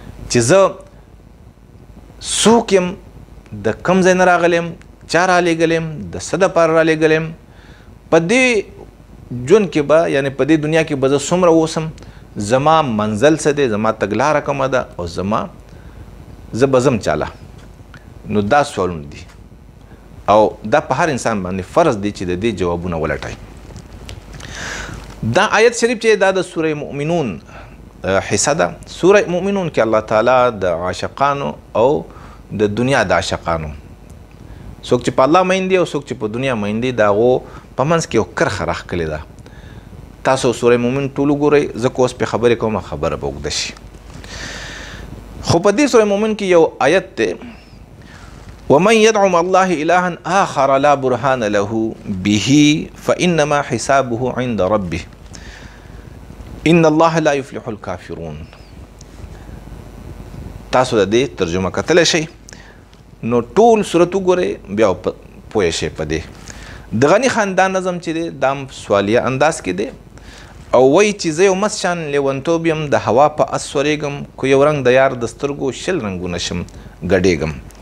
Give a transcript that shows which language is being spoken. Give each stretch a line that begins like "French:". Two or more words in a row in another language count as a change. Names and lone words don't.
Pashto: چې زه څوک یم، د کوم ځای نه راغلی یم، چا رالېږلی یم، د څه دپاره رالېږلی یم، په دې ژوند کې به، یعنی په دې دنیا کې به زه څومره اوسم، زما منزل څه دی، زما تګلاره کومه ده، او زما، زه به ځم چاله. نو دا سوالونه دي. او دا په هر انسان باندې فرض دی چې د دې جوابونه ولټوي. دا آیت شریف چې دا د سورې مؤمنون، آه، حصه ده. سورې مؤمنون کې الله تعالی د عاشقانو او د دنیا د عاشقانو، څوک چې په الله مین دي او څوک چې په دنیا مین دي، د هغو په منځ کې یو کرښه راښکلې ده. تاسو سورې مؤمن ټول وګورئ، زه که اوس پرې خبرې کوم، خبره به اوږده شي. خو په دې سورې مؤمن کې یو آیت دی،
Arabic: «ومن يدع مع الله إلها آخر لا برهان له به فإنما حسابه عند ربه إن الله لا يفلح الكافرون.»
Pashto: تاسو د دې ترجمه کتلی شئ. نو ټول صورت وګورئ، بیا په، پوه شئ په دې. د غني خان دا نظم چې دی، دا هم سوالیه انداز کې دی. او وایي چې زه یو مست شان لیونتوب یم، د هوا په اس سوریږم، کو یو رنګ د یار د سترګو شل رنګونه شم ګډېږم.